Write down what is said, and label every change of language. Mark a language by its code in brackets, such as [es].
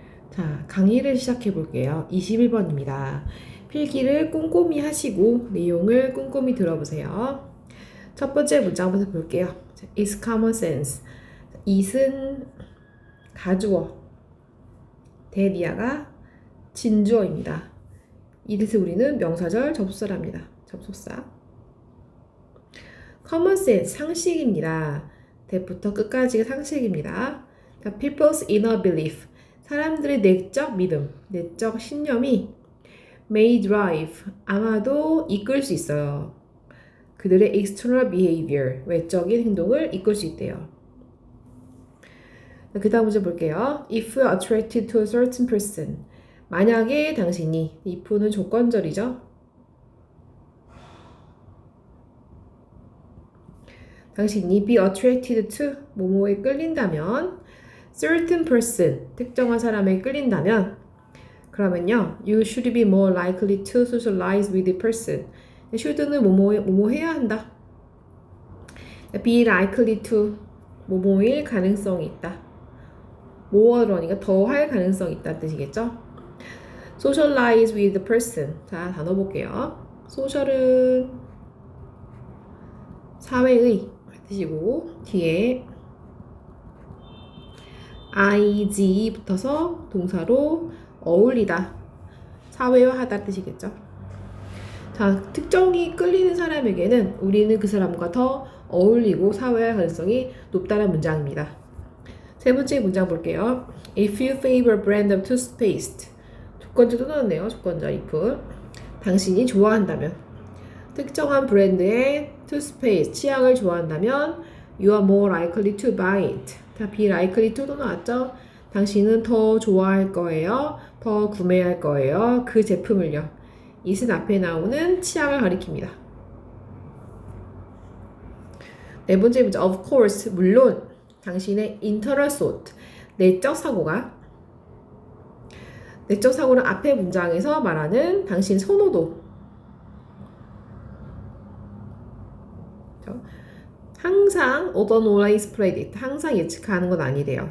[ko] 자, 강의를 시작해 볼게요. 21번입니다. 필기를 꼼꼼히 하시고 내용을 꼼꼼히 들어보세요. 첫 번째 문장부터 볼게요. [en] It's common sense. [ko] it은 가주어, 대디아가 진주어입니다. 이래서 우리는 명사절 접속사랍니다. 접속사. common sense, 상식입니다. 대부터 끝까지가 상식입니다. people's inner belief, 사람들의 내적 믿음, 내적 신념이 may drive, 아마도 이끌 수 있어요. 그들의 external behavior, 외적인 행동을 이끌 수 있대요. 그 다음 문제 볼게요. [en] If you're attracted to a certain person, [ko] 만약에 당신이, if는 조건절이죠. 당신이 [en] be attracted to, [ko] 뭐뭐에 끌린다면 [en] certain person, [ko] 특정한 사람에 끌린다면 그러면요, [en] you should be more likely to socialize with the person. [ko] should는 뭐뭐 해야 한다. be likely to, 뭐뭐일 가능성이 있다. more라니까 더 할 가능성이 있다는 뜻이겠죠. [en] socialize with the person. [ko] 자, 단어 볼게요. social은 사회의 뜻이고 뒤에 ing 붙어서 동사로 어울리다, 사회화하다 뜻이겠죠. 자, 특정이 끌리는 사람에게는 우리는 그 사람과 더 어울리고 사회할 가능성이 높다는 문장입니다. 세 번째 문장 볼게요. [en] If you favor brand of toothpaste, [ko] 조건절 또 나왔네요. 조건절 if. 당신이 좋아한다면, 특정한 브랜드의 [en] toothpaste, [ko] 치약을 좋아한다면 [en] you are more likely to buy it. [ko] 자, be likely to도 나왔죠? 당신은 더 좋아할 거예요. 더 구매할 거예요. 그 제품을요. it은 앞에 나오는 치약을 가리킵니다. 네 번째 문제, of course, 물론 당신의 internal thought, 내적 사고가, 내적 사고는 앞에 문장에서 말하는 당신 선호도, 항상 not always predict, 항상 예측하는 건 아니래요.